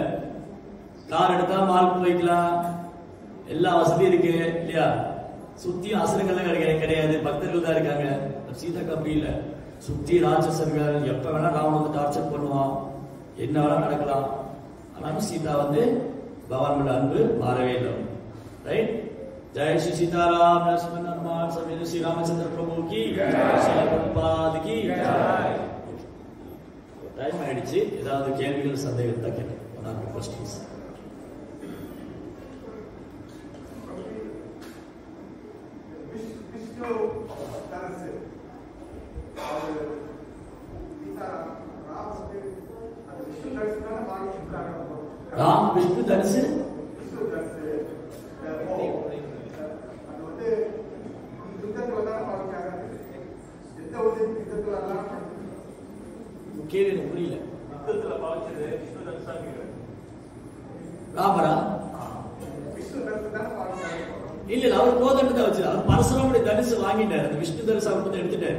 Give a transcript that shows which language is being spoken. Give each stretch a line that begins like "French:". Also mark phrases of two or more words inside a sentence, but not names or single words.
Tamil: கார் எடுத்தா மால் போய்க்கலாம், எல்லா வசதியும் இருக்கு இல்லையா? சுத்தி அசுரங்கள்லாம் கிடையாது, பக்தர்கள் தான் இருக்காங்க. சீதாக்கு அப்படி இல்ல, சுத்தி ராட்சசர்கள், எப்ப வேணா ராவணன் வந்து டார்ச்சர் பண்ணுவான், என்ன வேணா நடக்கலாம். ஆனாலும் சீதா வந்து பகவான் மேல அன்பு மாறவே இல்லை. ரைட்.
Hindi: जय श्री सीताराम लक्ष्मण हनुमान समेत श्री रामचंद्र प्रभु की की
Tamil: டைம் ஆயிடுச்சு. ஏதாவது கேள்விகள் சந்தேகம் இருந்தா கேளுங்க. क्वेश्चंस राम विष्णु धनुष கேள்வி புரியல. ராமரா இல்ல, அவர் கோதண்டு தான் வச்சு, அவர் பரசுராமுடைய தனுசு வாங்கிட்டாரு, அந்த விஷ்ணு தனுசு அவர் வந்து எடுத்துட்டாரு.